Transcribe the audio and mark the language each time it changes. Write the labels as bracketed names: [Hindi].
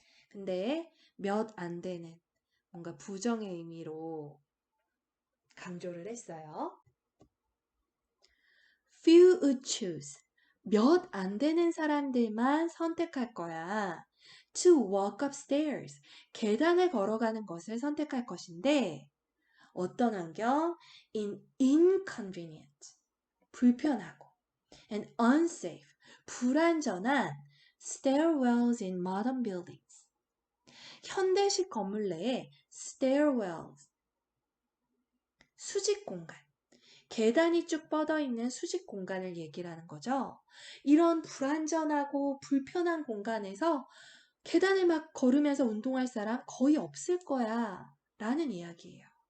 [Korean] 근데 몇 안 되는 뭔가 부정의 의미로 강조를 했어요. [English] few choose. [Korean] 몇 안 되는 사람들만 선택할 거야. [English] to walk upstairs. [Korean] 계단을 걸어가는 것을 선택할 것인데 어떤 환경? [English] in inconvenient. [Korean] 불편하고 [English] and unsafe. [Korean] 불안전한 [English] stairwells in modern buildings. [Korean] 현대식 건물 내에 stairwells. 수직 공간. 계단이 쭉 뻗어 있는 수직 공간을 얘기를 하는 거죠. 이런 불안전하고 불편한 공간에서 계단을 막 걸으면서 운동할 사람 거의 없을 거야 라는 이야기예요.